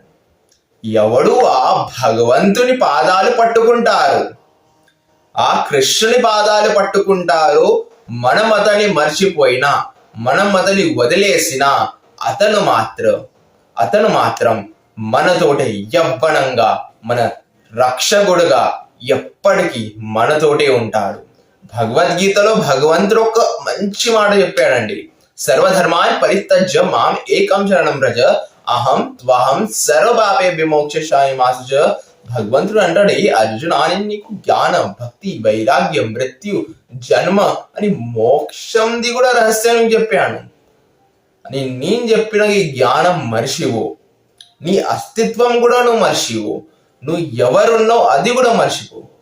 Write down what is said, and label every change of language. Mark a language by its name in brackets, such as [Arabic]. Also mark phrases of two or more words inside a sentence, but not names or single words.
[Telugu] ఎవడు ఆ భగవంతుని పాదాలు పట్టుకుంటారు, ఆ కృష్ణుని పాదాలు పట్టుకుంటారు, మనం అతని మర్చిపోయినా, మనం అతని వదిలేసినా అతను మాత్రం మనతోటే యవ్వనంగా, మన రక్షకుడుగా ఎప్పటికీ మనతోటే ఉంటాడు. భగవద్గీతలో భగవంతుడు ఒక మంచి మాట చెప్పాడండి, [Sanskrit] సర్వధర్మాన్ పరిత్యజ్య మాం ఏకం శరణం వ్రజ అహం త్వహం సర్వపాపే విమోక్షామి మా శుచ. [Telugu] భగవంతుడు అంటాడు, అర్జున నీకు జ్ఞానం, భక్తి, వైరాగ్యం, మృత్యు, జన్మ అని మోక్షంది కూడా రహస్యం చెప్పాను అని. నేను చెప్పిన ఈ జ్ఞానం మర్చివో, నీ అస్తిత్వం కూడా నువ్వు మర్చివో, నువ్వు ఎవరున్నావు అది కూడా మర్చిపో.